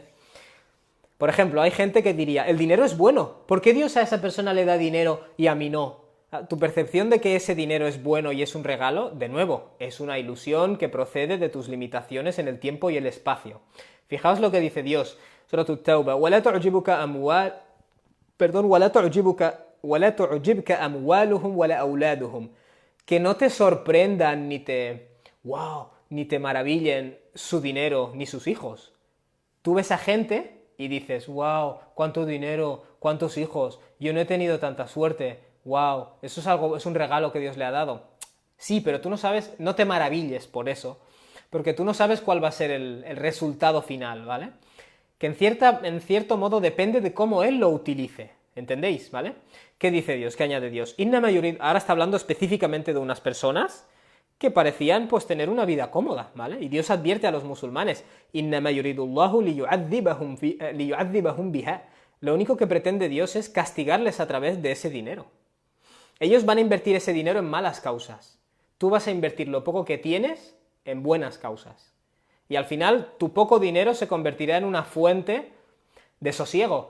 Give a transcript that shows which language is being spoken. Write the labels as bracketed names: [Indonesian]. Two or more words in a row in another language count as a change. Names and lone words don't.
[Spanish] Por ejemplo, hay gente que diría, el dinero es bueno, ¿por qué Dios a esa persona le da dinero y a mí no? Tu percepción de que ese dinero es bueno y es un regalo, de nuevo, es una ilusión que procede de tus limitaciones en el tiempo y el espacio. Fijaos lo que dice Dios, [Arabic] Surat At-Tawbah, وَلَا تُعْجِبُكَ أَمْوَالُهُمْ وَلَا أَوْلَادُهُمْ. [Spanish] Que no te sorprendan ni te maravillen su dinero ni sus hijos. Tú ves a gente y dices, wow, cuánto dinero, cuántos hijos, yo no he tenido tanta suerte, wow, eso es un regalo que Dios le ha dado. Sí, pero tú no sabes, no te maravilles por eso, porque tú no sabes cuál va a ser el resultado final, ¿vale? Que en cierto modo depende de cómo Él lo utilice, ¿entendéis? ¿Vale? ¿Qué dice Dios? ¿Qué añade Dios? Ahora está hablando específicamente de unas personas que parecían pues tener una vida cómoda, ¿vale? Y Dios advierte a los musulmanes, [Arabic] إنما يريد الله ليعذبهم بها. [Spanish] Lo único que pretende Dios es castigarles a través de ese dinero. Ellos van a invertir ese dinero en malas causas. Tú vas a invertir lo poco que tienes en buenas causas. Y al final tu poco dinero se convertirá en una fuente de sosiego.